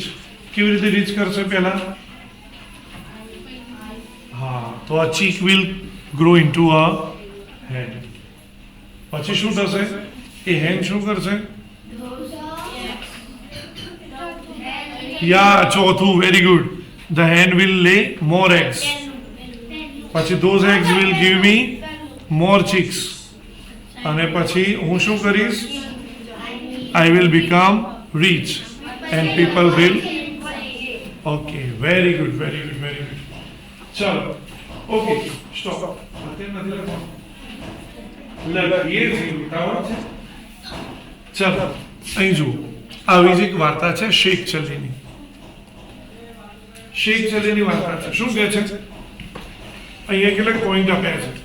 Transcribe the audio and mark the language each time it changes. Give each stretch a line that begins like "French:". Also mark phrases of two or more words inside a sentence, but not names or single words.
Gujarati: કેવી રીતે રીચ કરશે પહેલા? હા, તો
English: a chick will grow into a hen.
Gujarati: પછી શું થશે? એ hen શું કરશે? યા, ચોથું,
English: very good. The hen will lay more eggs. પછી those eggs will give me more chicks.
Gujarati: અને પછી હું શું કરીશ?
English: I will become rich and people will. Okay, very good, very good, very good. ચલો, okay, stop.
Gujarati: અત્યારે નથી લખવાનું. લખીએ છીએ, ઉતાવળ છે. ચલો, અહીં જુઓ. આવી જ એક વાર્તા છે શેખ ચલીની. શેખ ચલીની વાર્તા છે. શું કહે છે? અહીંયા કેટલાક પોઈન્ટ આપ્યા છે.